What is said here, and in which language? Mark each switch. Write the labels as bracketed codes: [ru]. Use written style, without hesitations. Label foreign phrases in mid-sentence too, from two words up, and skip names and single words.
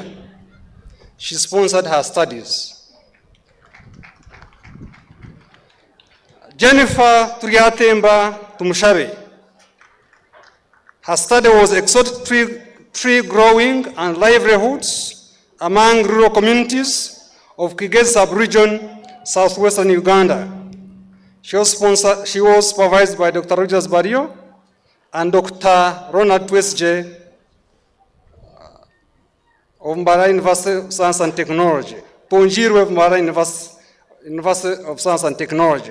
[en] She sponsored her studies. Jennifer Turiatemba Tumushabe. Her study was exotic tree growing and livelihoods among rural communities of Kigezi sub-region, southwestern Uganda. She was supervised by Dr. Rogers Barrio and Dr. Ronald Twesje of Mbarara University of Science and Technology, Ponjirwe of Mbarara University of Science and Technology.